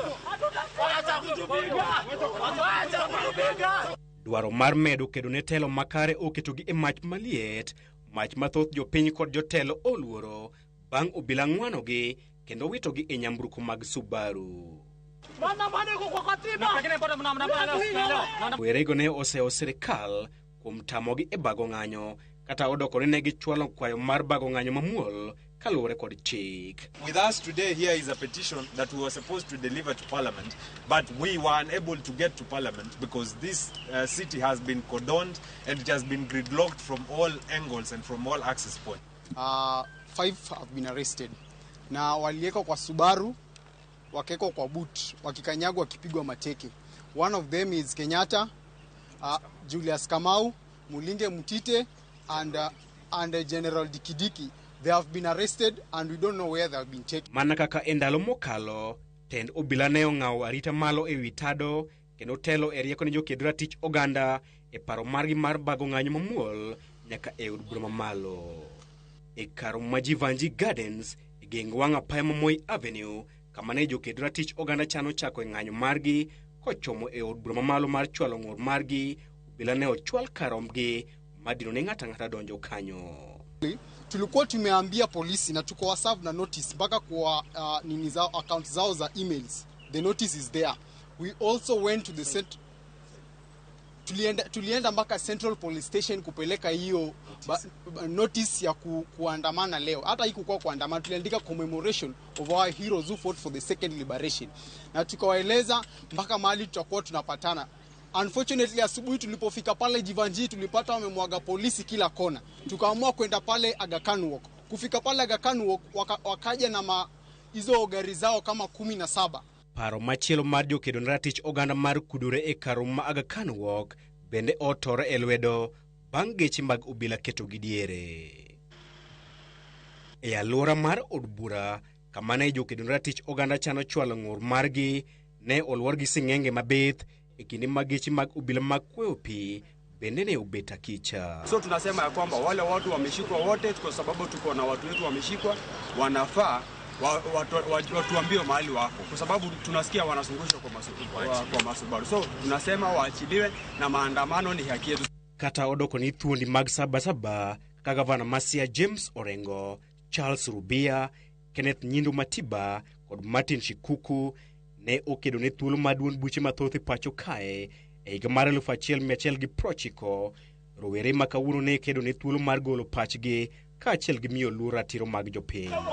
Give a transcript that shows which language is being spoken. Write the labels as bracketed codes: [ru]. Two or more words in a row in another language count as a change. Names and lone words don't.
[luo] Dwaro mar medo kedo ne telo makare oketogi e mach maliet, mach mathoth jopiny kod jotelo oluoro bang' obila ng'wanogi kendo witogi e nyamburko mag Subaru. Werego ne oseo sirikal kuom tamogi e bago ng'anyo, kata odokore ne gichwalo kwayo mar bago ng'anyo mamuol kaluwore kod chik. [en] With us today here is a petition that we were supposed to deliver to Parliament, but we were unable to get to Parliament because this city has been cordoned and it has been gridlocked from all angles and from all access points. 5 have been arrested. [sw] Na walieko kwa Subaru, wakeko kwa boot, wakikanyagwa wakipigwa mateke. [en] One of them is Kenyatta, Julius Kamau, Mulinge Mutite, and General Dikidiki. They have been arrested and we don't know where they have been taken. [luo] Mana kaka endalo mokalo, tend obila ne ong'awo arita malo e witado, kendo telo e rieko ne joked ratich oganda e paro margi mar bago ng'anyo mamuol nyaka e od bura mamalo. E kar Majivanji Gardens, e geng wang' apaya ma Moi Avenue, kama ne joked ratich oganda chano chako e ng'anyo margi, kochomo e od bura mamalo mar chwalo ng'ur margi, obila ne ochwal karomgi, madino ne ng'ata donjo kanyo. [sw] Tulikuwa tumeambia polisi na tuko waserve na notice mpaka kwa nini zao account zao za emails. [en] The notice is there. We also went to the [sw] tulienda mpaka Central Police Station kupeleka hiyo notice ya kuandamana leo. Hata haikuwa kuandamana, tuliandika [en] commemoration of our heroes who fought for the second liberation. [sw] Na tukawaeleza mpaka mahali tutakuwa tunapatana. Unfortunately, asubuhi tulipofika pale Jivanji tulipata wamemwaga polisi kila kona. Tukaamua kwenda pale Aga Khan Walk. Kufika pale Aga Khan Walk wakaja na hizo gari zao kama 17. [luo] Paro machielo mar jokedo ne ratich oganda mar kudore e kar ma Aga Khan Walk bende otore e lwedo bang' geche mag obila keto gi diere. E alwora mar od bura kama ne jokedo ne ratich oganda chano chwalo ng'ur margi ne olwor gi sing'enge mabith e kinde mag geche mag obila mag kweo pi bende ne ubeta kicha. [sw] So tunasema ya kwamba wale watu wameshikwa wote, kwa sababu tuko na watu wetu wameshikwa, wanafaa watuambie mahali wako, kwa sababu tunasikia wanazungushwa kwa masubaru. So tunasema waachiliwe na maandamano ni haki yetu. [luo] Kata odoko ni thuondi mag Sabasaba, kaka Gavana Masia James Orengo, Charles Rubia, Kenneth Nyindu Matiba kod Martin Shikuku ne okedo ne thuolo maduond buche mathoth e pacho kae e higa mar 1990 rowere ma kawuono ne kedo ne thuolo mar golo pachgi kaachiel gi miyo luor ratiro mag jopiny.